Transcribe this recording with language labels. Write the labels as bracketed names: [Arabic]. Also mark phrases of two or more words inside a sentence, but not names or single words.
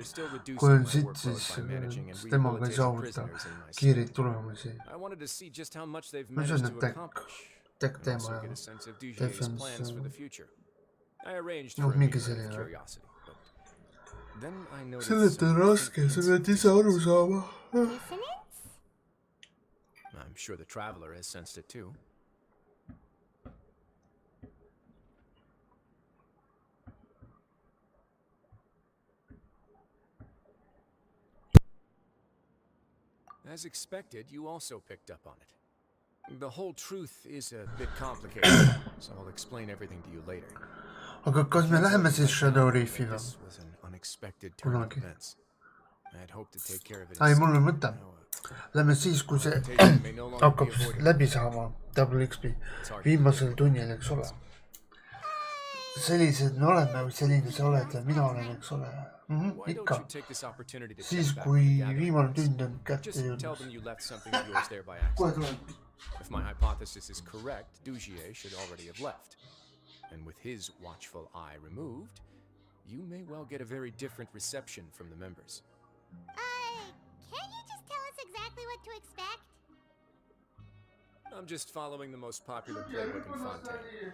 [Estonian] Kui on sitt, siis temaga ei saavuta kiireid tulemusi. Mis on need tech teema ja defense? Mingi selline. Sellest on raske, sa pead ise aru saama. [English] I'm sure the traveler has sensed it too. As expected, you also picked up on it. The whole truth is a bit complicated, so I'll explain everything to you later. [Estonian] Aga kas me läheme siis Shadow Reefiga? Kunagi. Ai, mul on mõte. Lähme siis, kui see hakkab läbi saama Double XP viimasel tunnil, eks ole. Sellised me oleme või selline sa oled ja mina olen, eks ole. Ikka. Siis, kui viimane tund on kätte jõudnud. Kohe tuleb. [English] If my hypothesis is correct, Dugier should already have left. And with his watchful eye removed, you may well get a very different reception from the members. Can you just tell us exactly what to expect? I'm just following the most popular playbook in Fanteina.